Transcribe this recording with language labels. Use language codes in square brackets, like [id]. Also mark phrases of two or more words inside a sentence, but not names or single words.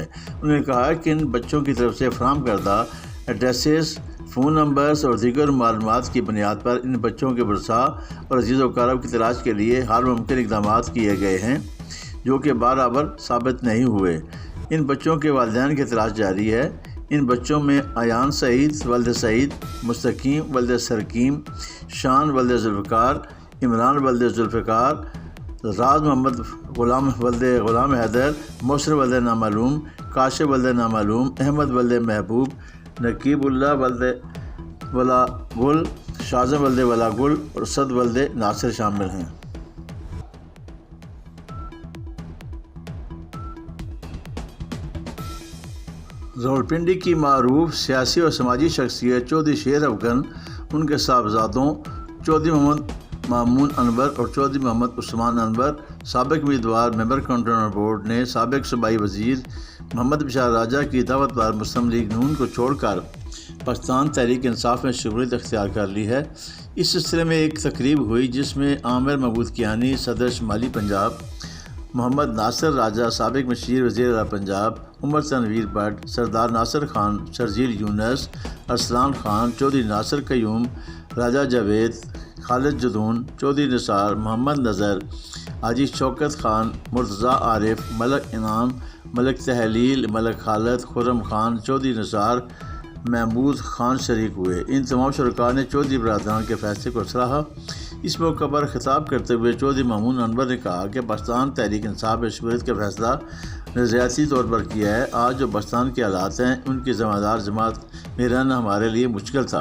[ur] انہوں نے کہا کہ ان بچوں کی طرف سے فراہم کردہ [en] addresses, phone numbers [ur] اور دیگر معلومات کی بنیاد پر ان بچوں کے ورثا اور عزیز و اقارب کی تلاش کے لیے ہر ممکن اقدام کیے گئے ہیں، جو کہ برابر ثابت نہیں ہوئے. ان بچوں کے والدین کی تلاش جاری ہے. ان بچوں میں ایان سعید ولد سعید، مستقیم ولد سرکیم، شان ولد ذوالفقار، عمران ولد ذوالفقار، راج محمد غلام ولد غلام حیدر، موسر ولد نامعلوم، کاشف ولد نامعلوم، احمد ولد محبوب، نقیب اللہ ولد ولا گل، شازم ولد ولا گل اور سد ولد ناصر شامل ہیں. راولپنڈی کی معروف سیاسی اور سماجی شخصیت چوہدری شیر افگن، ان کے صاحبزادوں چوہدری محمد مامون انور اور چوہدری محمد عثمان انور، سابق امیدوار [en] member controller board [ur] نے سابق صوبائی وزیر محمد بشار راجہ کی دعوت پر مسلم لیگ نون کو چھوڑ کر پاکستان تحریک انصاف میں شمولیت اختیار کر لی ہے. اس سلسلے میں ایک تقریب ہوئی جس میں عامر محمود کیانی صدر شمالی پنجاب، محمد ناصر راجہ سابق مشیر وزیر اعلیٰ پنجاب، عمر تنویر بھٹ، سردار ناصر خان، شرجیل یونس، ارسلان خان، چوہدری ناصر قیوم، راجہ جاوید، خالد جدون، چوہدری نثار، محمد نذر، حاجی شوکت خان، مرتضیٰ عارف، ملک انعام، ملک تہلیل، ملک خالد، خرم خان، چوہدری نثار، محمود خان شریک ہوئے. ان تمام شرکا نے چوہدری برادران کے فیصلے کو سراہا۔ اس موقع پر خطاب کرتے ہوئے چوہدری مامون انور نے کہا کہ پاکستان تحریک انصاف میں شمولیت کا فیصلہ نظریاتی طور پر کیا ہے. آج جو پاکستان کے حالات ہیں، ان کی ذمہ دار جماعت میں رہنا ہمارے لیے مشکل تھا.